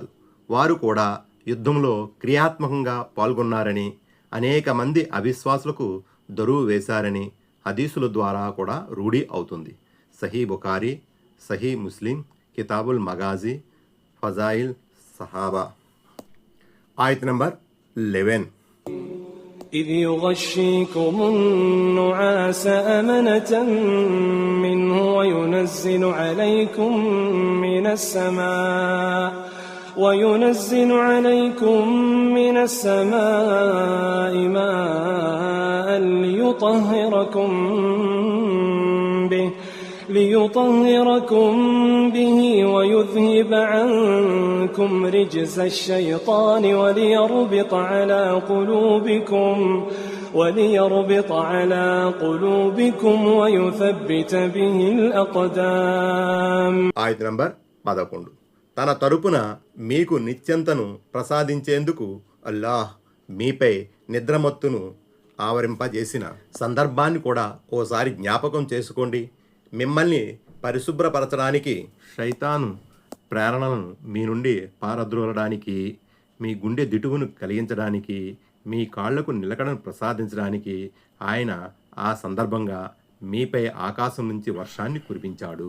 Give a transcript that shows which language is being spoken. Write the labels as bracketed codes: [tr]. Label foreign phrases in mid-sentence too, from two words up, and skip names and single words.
[te] వారు కూడా యుద్ధంలో క్రియాత్మకంగా పాల్గొన్నారని, అనేక మంది అవిశ్వాసులకు దరువు వేశారని హదీసుల ద్వారా కూడా రూఢి అవుతుంది. సహీ బుఖారీ, సహీ ముస్లిం, కితాబుల్ మగాజీ, ఫజాయిల్ సహాబా. ఆయత్ నంబర్ 11. [ar] إذ يغشيكم النعاس أمنة منه وينزل عليكم من السماء ماء ليطهركم به ويذهب عنكم رجز الشيطان وليربط على قلوبكم ويثبت به الأقدام. [te] ఆయత్ నంబర్ 11. తన తరపున మీకు నిశ్చింతను ప్రసాదించేందుకు అల్లాహ్ మీపై నిద్రమత్తును ఆవరింపజేసిన సందర్భాన్ని కూడా ఓసారి జ్ఞాపకం చేసుకోండి. మిమ్మల్ని పరిశుభ్రపరచడానికి, శైతాను ప్రేరణలను మీ నుండి పారద్రోలడానికి మీ గుండె దిటువును కలిగించడానికి, మీ కాళ్లకు నిలకడను ప్రసాదించడానికి ఆయన ఆ సందర్భంగా మీపై ఆకాశం నుంచి వర్షాన్ని కురిపించాడు.